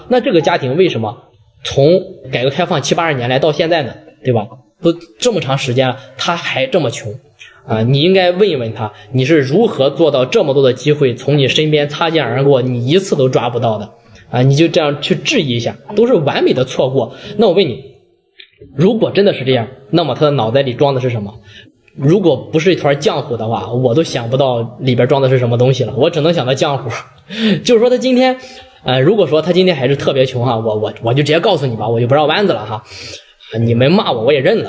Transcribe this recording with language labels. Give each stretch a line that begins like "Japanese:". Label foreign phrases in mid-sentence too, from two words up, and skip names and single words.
Chinese: 那這個家庭為什麼從改革開放70-80年來到現在呢，對吧？都這麼長時間了他還這麼窮你應該問一問他，你是如何做到這麼多的機會從你身邊擦肩而過，你一次都抓不到的你就這樣去質疑一下，都是完美的錯過。那我問你，如果真的是這樣，那麼他的腦袋裡裝的是什麼？如果不是一團漿糊的話，我都想不到裡邊裝的是什麼東西了，我只能想到漿糊。就是說他今天如果說他今天還是特別窮我就直接告訴你吧，我就不繞彎子了你们骂我也認了。